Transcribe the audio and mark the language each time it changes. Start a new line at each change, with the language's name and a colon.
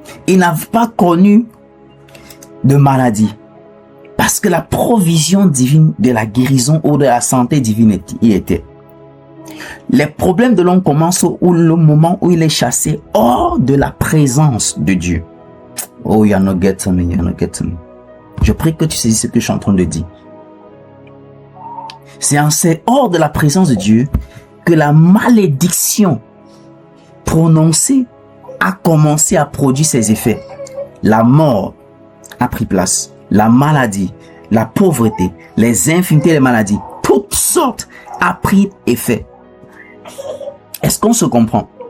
French: Il n'a pas connu de maladie parce que la provision divine de la guérison ou de la santé divine y était. Les problèmes de l'homme commencent au moment où il est chassé hors de la présence de Dieu.
English: Oh, you're not getting me, you're not getting me.
French: Je prie que tu saisis ce que je suis en train de dire. C'est hors de la présence de Dieu que la malédiction prononcée a commencé à produire ses effets. La mort a pris place. La maladie, la pauvreté, les infirmités, les maladies, toutes sortes a pris effet. Est-ce qu'on se comprend?